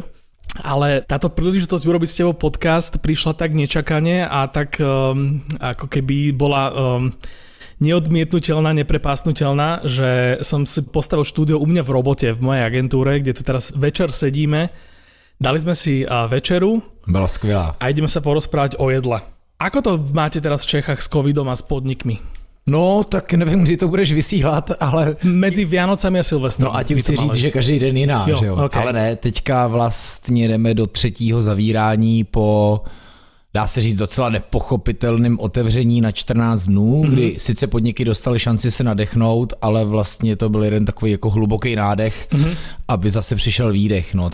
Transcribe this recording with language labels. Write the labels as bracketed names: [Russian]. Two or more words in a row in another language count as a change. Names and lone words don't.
[Slovak] Ale táto príležitosť urobiť s tebou podcast prišla tak nečakane a tak ako keby bola neodmietnutelná, neprepásnutelná, že som si postavil štúdio u mňa v robote, v mojej agentúre, kde tu teraz večer sedíme. Dali sme si večeru. [Czech] Byla skvělá. [Slovak] A ideme sa porozprávať o jedle. Ako to máte teraz v Čechách s covidom a s podnikmi? No, [Czech] tak nevím, kdy to budeš vysílat, ale... Mezi Vianocami a Silvestrem. No a tím chci říct, že každý den jiná, jo, že jo? Okay. Ale ne, teďka vlastně jdeme do 3. zavírání po, dá se říct, docela nepochopitelným otevření na 14 dnů, kdy sice podniky dostaly šanci se nadechnout, ale vlastně to byl jeden takový jako hluboký nádech, aby zase přišel výdech, no.